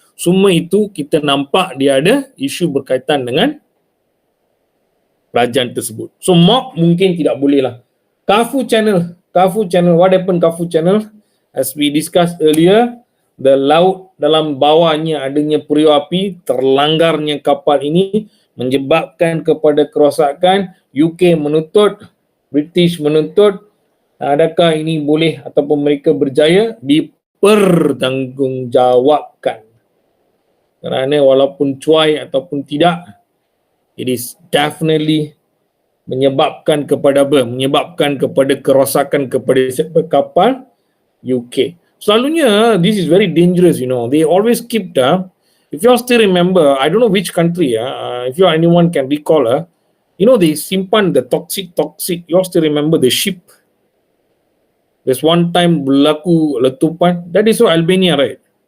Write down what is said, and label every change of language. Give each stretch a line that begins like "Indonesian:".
Malay: Semua itu kita nampak dia ada isu berkaitan dengan kerajaan tersebut. So mob mungkin tidak boleh lah.
English: Kafu channel, what happened Kafu channel? As we discussed earlier, the
Malay: laut dalam bawahnya adanya periuk api, terlanggarnya kapal ini menyebabkan kepada kerosakan. UK menuntut, British menuntut, adakah ini boleh ataupun mereka berjaya? Dipertanggungjawabkan. Kerana walaupun cuai ataupun tidak,
English: it is definitely
Malay: menyebabkan kepada apa? Menyebabkan kepada kerosakan kepada kapal UK.
English: Selalunya, this is very dangerous, They always keep if you all still remember, I don't know which country, if you anyone can recall, they simpan the toxic. You all still remember the ship? There's one time
Malay: berlaku letupan.
English: That is Albania, right?